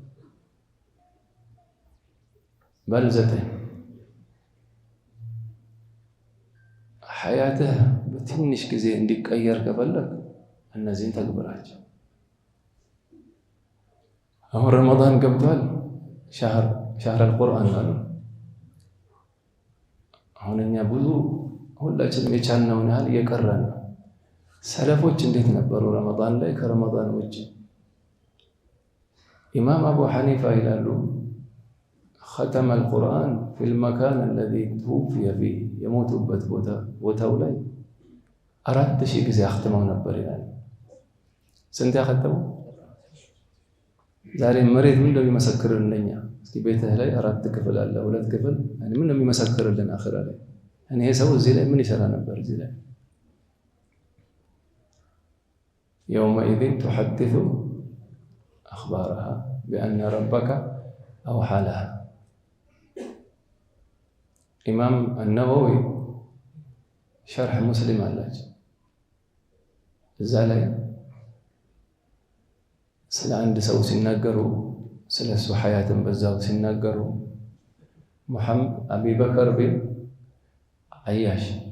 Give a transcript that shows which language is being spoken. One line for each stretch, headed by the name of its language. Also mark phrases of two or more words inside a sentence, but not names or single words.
Amharic: በል 9 ሐያትህ በትንሽ ጊዜ እንዲቀየር ከፈለግ እነዚህን ተግብራቸው። አሁን ረመዳን ገብቷል።
Arabic: شهر القرآن
Amharic: አሉ። አሁን እኛ ብዙ ሁላችንም የቻልነውን ያህል እየቀረን ነው። ሰለፎች እንዴት ነበሩ ረመዳን ላይ ከረመዳን ውጭ? ኢማም አቡ ሐኒፋ ይላሉ
Arabic: ختم القرآن في المكان الذي توفي فيه
Amharic: የሞቱበት ቦታው ላይ 4000 ጊዜ አختመው ነበር ይላል። ስንት ያختመው? ዛሬ መሬት ምን እንደሚመሰክርልን ለኛ እስኪ ቤትህ ላይ 4 ክፍል አለ፣ 2 ክፍል ምን እንደሚመሰክርልን አኺራ ላይ ይሄ ሰው እዚህ ላይ ምን ይሰራ ነበር? እዚህ ላይ
Arabic: يومئذ تحدث أخبارها بأن ربك أوحى لها።
Amharic: ኢማም አነወዊ ሸርሕ ሙስሊም አላቸው። እዛ ላይ ስለ አንድ ሰው ሲናገሩ ስለ እሱ ሐያትን በዛው ሲናገሩ አቢበከር ቢን አያሽ